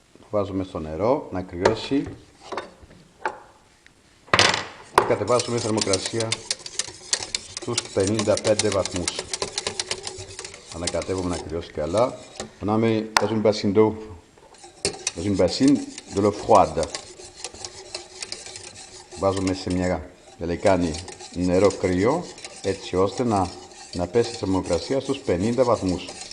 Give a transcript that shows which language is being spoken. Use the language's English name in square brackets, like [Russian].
[Greek] Βάζουμε στο νερό να κρυώσει και κατεβάζουμε θερμοκρασία στους 55 βαθμούς. Ανακατεύουμε να κρυώσει καλά. [French] On en met dans une bassine d'eau, dans une bassine de l'eau froide. [Greek] Βάζουμε σε μια λεκάνη νερό κρύο έτσι ώστε να πέσει η θερμοκρασία στους 50 βαθμούς.